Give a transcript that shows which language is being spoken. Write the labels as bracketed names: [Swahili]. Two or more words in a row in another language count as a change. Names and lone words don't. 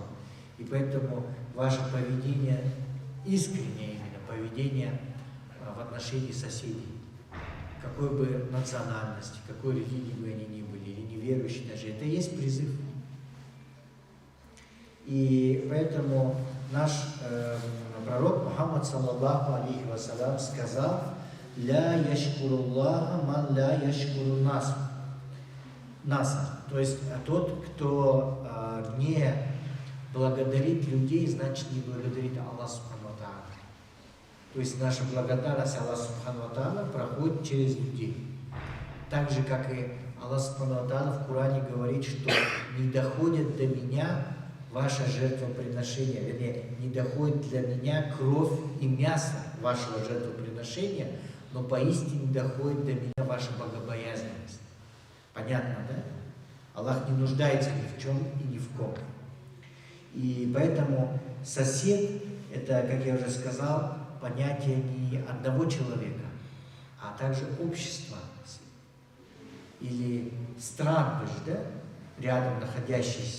[Russian] И поэтому ваше поведение искреннее именно, поведение в отношении соседей. Какой бы национальности, какой религии бы они ни были, или неверующие даже, это и есть призыв. И поэтому наш пророк Мухаммад, [Arabic] صلى الله عليه وسلم, [Russian] сказал: [Arabic] «لا يشكر الله من لا يشكر الناس». [Russian] То есть тот, кто не благодарит людей, значит не благодарит Аллах [Arabic] سبحانه وتعالى. [Russian] То есть наша благодарность Аллаху [Arabic] سبحانه وتعالى [Russian] проходит через людей. Так же, как и Аллах [Arabic] سبحانه وتعالى [Russian] в Коране говорит, что не доходит до меня ваше жертвоприношение, вернее, не доходит для меня кровь и мясо вашего жертвоприношения, но поистине доходит до меня ваша богобоязненность. Понятно, да? Аллах не нуждается ни в чем и ни в ком. И поэтому сосед — это, как я уже сказал, понятие не одного человека, а также общества или стран, да, рядом находящихся.